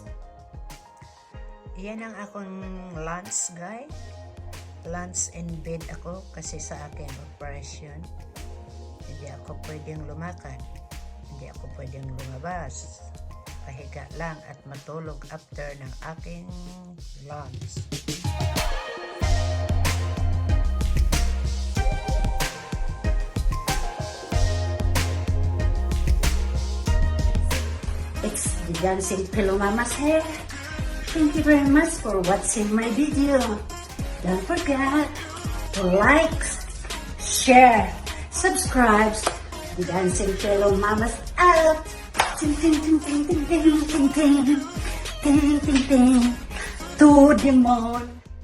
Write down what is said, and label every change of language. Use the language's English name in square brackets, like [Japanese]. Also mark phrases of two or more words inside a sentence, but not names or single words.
[Filipino] Yan ang akong lunch guys. [English] Lunch in bed [Filipino] ako kasi sa akin operation. Hindi ako pwedeng lumakad. Hindi ako pwedeng lumabas. Pahiga lang at matulog after ng aking lunch. [English] It's the Dancing Pillow Mama's hair. Thank you very much for watching my video. Don't forget to like, share, subscribe. The Dancing Pillow Mama's out. Ting ting ting ting ting ting ting ting ting ting ting. To the moon.